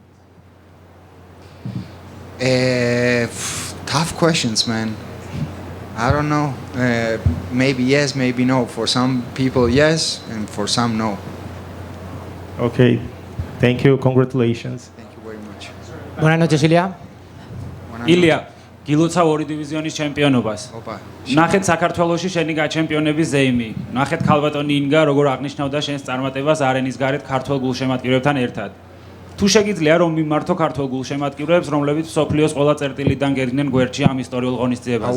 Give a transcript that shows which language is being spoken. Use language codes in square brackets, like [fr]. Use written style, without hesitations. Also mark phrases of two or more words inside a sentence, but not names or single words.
[en] Tough questions, man. I don't know. Maybe yes, maybe no. For some people, yes, and for some, no. Okay. Thank you. Congratulations. Thank you very much. [es] Buenas noches, Ilia. [ka] Ilia, გილოცავ ორი დივიზიონის ჩემპიონობას. ოპა. ნახეთ საქართველოში შენი გაჩემპიონების ზეიმი. ნახეთ ქალბატონი ინგა როგორ აღნიშნავდა შენს წარმატებას არენის გარეთ ქართულ გულშემატკივრებთან ერთად. თუ შეგიძლია რომ მიმართო ქართულ გულშემატკივრებს, რომლებიც მსოფლიოს ყველა წერტილიდან გედგნენ გვერდში ამ ისტორიულ ღონისძიებაზე.